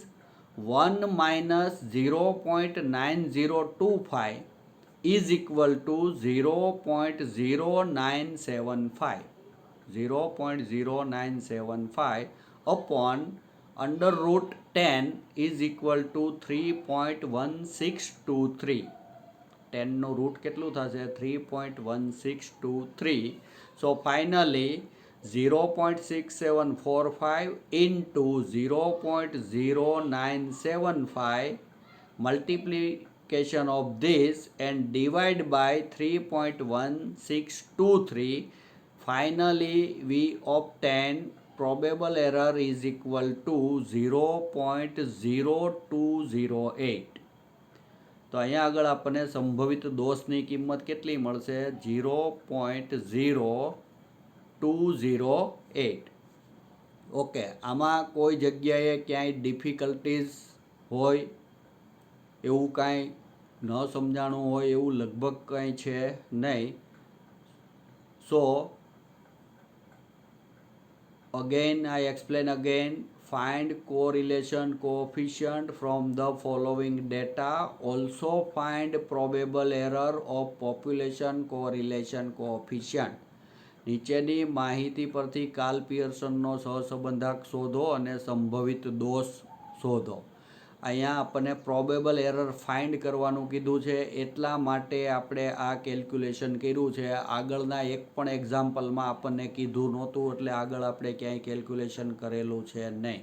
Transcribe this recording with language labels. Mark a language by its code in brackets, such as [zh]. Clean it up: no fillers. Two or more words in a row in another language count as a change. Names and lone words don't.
[en] 1 minus 0.9025 is equal to 0.0975. 0.0975 upon under root 10 is equal to 3.1623. [gu] 10 નું રૂટ કેટલું થશે 3.1623. [en] so finally 0.6745 into 0.0975 multiplication of this and divide by 3.1623. Finally we obtain probable error is equal to 0.0208. [gu] તો અહીંયા આગળ આપણને સંભવિત દોષની કિંમત કેટલી મળશે 0.0208. ઓકે, આમાં કોઈ જગ્યાએ ક્યાંય ડિફિકલ્ટીઝ હોય એવું કાંઈ ન સમજાણું હોય એવું લગભગ કંઈ છે નહીં. [en] સો again I explain again. Find correlation coefficient from the following data. Also find probable error of population correlation coefficient. [gu] નીચેની માહિતી પરથી કાર્લ પિયર્સનનો સહસંબંધક શોધો અને સંભવિત દોષ શોધો. અહીંયા આપણને [en] probable error [gu] ફાઇન્ડ કરવાનું કીધું છે, એટલા માટે આપણે આ કેલ્ક્યુલેશન કર્યું છે. આગળના એક પણ એક્ઝામ્પલમાં આપણને કીધું નહોતું, એટલે આગળ આપણે ક્યાંય કેલ્ક્યુલેશન કરેલું છે નહીં.